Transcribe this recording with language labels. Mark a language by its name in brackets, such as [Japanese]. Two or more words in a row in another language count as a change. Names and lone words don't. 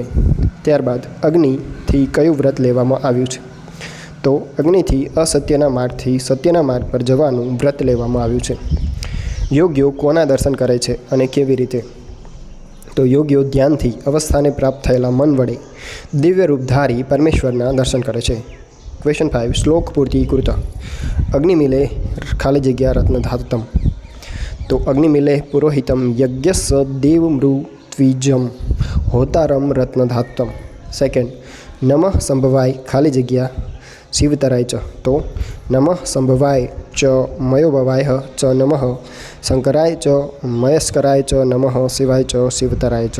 [Gujarati] ત્યારબાદ અગ્નિથી કયું વ્રત લેવામાં આવ્યું છે, તો અગ્નિથી અસત્યના માર્ગથી સત્યના માર્ગ પર જવાનું વ્રત લેવામાં આવ્યું છે। યોગ્યો કોના દર્શન કરે છે અને કેવી રીતે, તો યોગ્યો ધ્યાનથી અવસ્થાને પ્રાપ્ત થયેલા મન વડે દિવ્ય રૂપધારી પરમેશ્વરના દર્શન કરે છે। [Sanskrit] क्वेश्चन 5 श्लोक पूर्ति कुरुत। अग्निमिले [Gujarati] ખાલી જગ્યા [Sanskrit] रत्नधातुतम, तो अग्निमिले पुरोहितम यज्ञस्य देवमृत्विजम होतारम रत्नधातुतम। सेकेंड नमः संभवाय [Gujarati] ખાલી જગ્યા [Sanskrit] शिवतराय च, तो नमः संभवाय च मयोभवाय च नमः शंकराय च मयस्कराय च नमः शिवाय च शिवतराय च।